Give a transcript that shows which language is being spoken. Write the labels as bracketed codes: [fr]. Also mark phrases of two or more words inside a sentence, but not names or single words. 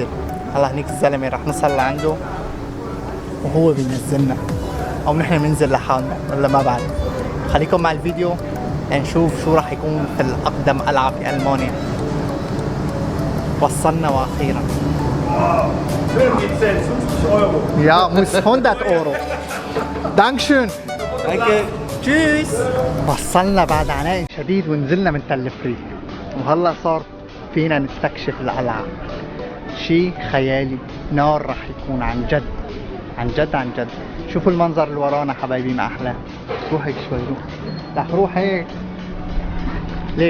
[ar] هلا هنيك الزلمة رح نوصل لعنده وهو بينزلنا او نحن بننزل لحالنا ولا ما بعرف. خليكم مع الفيديو لنشوف شو راح يكون في الأقدم قلعة في ألمانيا. وصلنا وأخيرا [de] 50 Cent, 50 Euro. Ja, muss 100 Euro. Dankeschön. Danke. Tschüss. [ar] وصلنا بعد عناء شديد ونزلنا من تل فريق، وهلا صار فينا نستكشف القلعة. شي خيالي، نار راح يكون عن جد عن جد عن جد. شوفوا المنظر اللي ورانا حبايبي، ما احلاه. روح هيك شوي، روح روح هيك ليك.